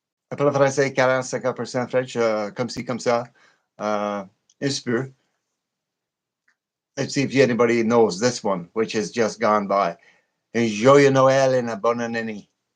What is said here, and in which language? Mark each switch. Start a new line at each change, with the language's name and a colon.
French: I parle français
English: 40-50% French,
French: comme ci, comme ça. Un peu.
English: Let's see if anybody knows this one, which has just gone by. Enjoy Noël and a
French: bonne année.